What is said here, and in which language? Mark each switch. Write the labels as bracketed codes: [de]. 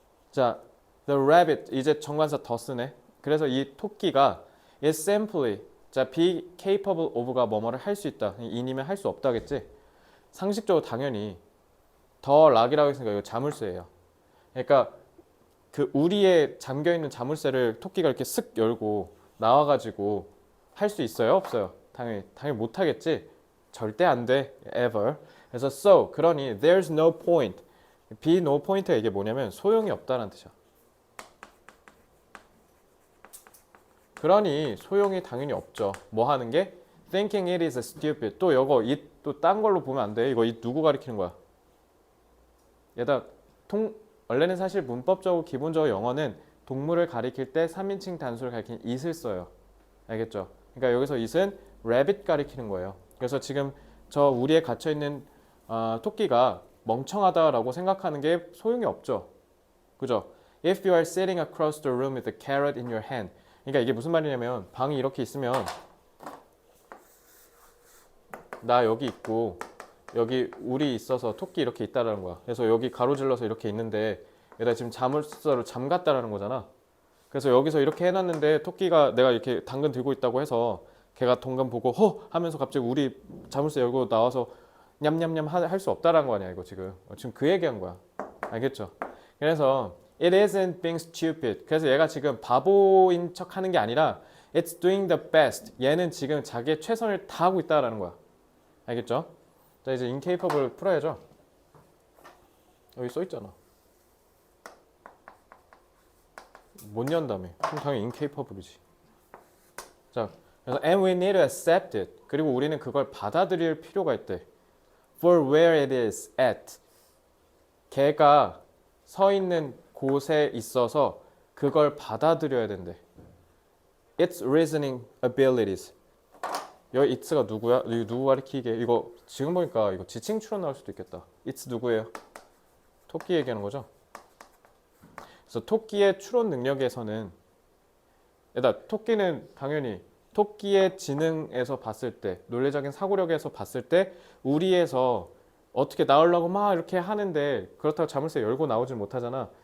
[ko] 자, [en] the rabbit [ko] 이제 정관사 더 쓰네. 그래서 이 토끼가 [en] is simply [ko] 자, [en] be capable of [ko] 가 뭐뭐를 할 수 있다. 이니면 할 수 없다겠지. 상식적으로 당연히 더 락이라고 했으니까 이거 자물쇠예요. 그러니까 그 우리에 잠겨 있는 자물쇠를 토끼가 이렇게 쓱 열고 나와가지고 할 수 있어요? 없어요? 당연히 못 하겠지. 절대 안 돼. ever. 그래서 [en] so [ko] 그러니 [en] there's no point. be no point [ko] 가 이게 뭐냐면 소용이 없다는 뜻이야. 그러니 소용이 당연히 없죠. 뭐 하는 게? [en] Thinking it is stupid. [ko] 또 이거 또 딴 걸로 보면 안 돼. 이거 누구 가리키는 거야? 얘다 원래는 사실 문법적으로 기본적으로 영어는 동물을 가리킬 때 3인칭 단수를 가리키는 it을 써요. 알겠죠? 그러니까 여기서 it은 rabbit 가리키는 거예요. 그래서 지금 저 우리에 갇혀 있는 토끼가 멍청하다라고 생각하는 게 소용이 없죠. 그죠? [en] If you are sitting across the room with a carrot in your hand. [ko] 그러니까 이게 무슨 말이냐면 방이 이렇게 있으면 나 여기 있고 여기 우리 있어서 토끼 이렇게 있다라는 거야. 그래서 여기 가로질러서 이렇게 있는데 얘가 지금 자물쇠로 잠갔다라는 거잖아. 그래서 여기서 이렇게 해놨는데 토끼가 내가 이렇게 당근 들고 있다고 해서 걔가 동간 보고 허 하면서 갑자기 우리 자물쇠 열고 나와서 냠냠냠 할 수 없다라는 거 아니야 이거 지금. 지금 그 얘기한 거야. 알겠죠? 그래서 [en] It isn't being stupid. [ko] 그래서 얘가 지금 바보인 척 하는 게 아니라 [en] It's doing the best. [ko] 얘는 지금 자기의 최선을 다하고 있다라는 거야. 알겠죠? 자, 이제 incapable 풀어야죠. 여기 써있잖아. 못 연다며. 그럼 당연히 incapable이지. 자, 그래서 [en] and we need to accept it. [ko] 그리고 우리는 그걸 받아들일 필요가 있대. [en] For where it is at. [ko] 걔가 서 있는 곳에 있어서 그걸 받아들여야 된대. [en] Its reasoning abilities. [ko] 여기 it가 누구야? 이거 누구 가리키게? 이거 지금 보니까 이거 지칭 추론 나올 수도 있겠다. it's 누구예요? 토끼 얘기하는 거죠. 그래서 토끼의 추론 능력에서는 일단 토끼는 당연히 토끼의 지능에서 봤을 때 논리적인 사고력에서 봤을 때 우리에서 어떻게 나오려고 막 이렇게 하는데 그렇다고 자물쇠 열고 나오질 못하잖아.